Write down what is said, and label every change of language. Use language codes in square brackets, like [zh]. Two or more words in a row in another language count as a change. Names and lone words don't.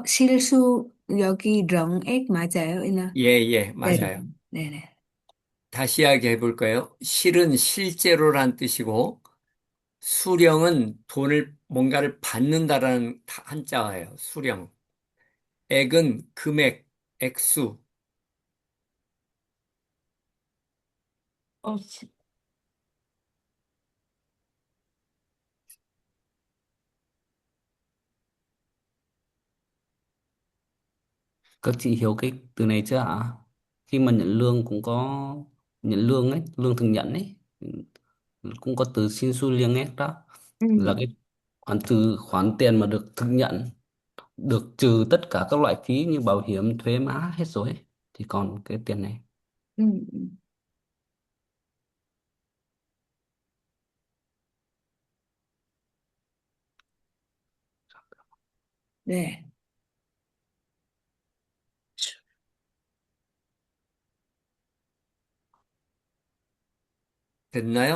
[ko] 실수 여기 렁액 맞아요, 이나? 예, 예, 네네. 맞아요. 네네. 다시 이야기해 볼까요? 실은 실제로란 뜻이고, 수령은 돈을 뭔가를 받는다라는 한자예요. 수령. 액은 금액, 액수. [vi] Ồ, Các chị hiểu cái từ này chưa ạ? Khi mà nhận lương cũng có nhận lương ấy, lương thường nhận ấy, cũng có từ xin xu liêng ấy đó. Ừ. Là cái khoản tiền mà được thực nhận, được trừ tất cả các loại phí như bảo hiểm, thuế má hết rồi ấy. Thì còn cái tiền này. Ừ. Ừ. [ko] 네. 됐나요?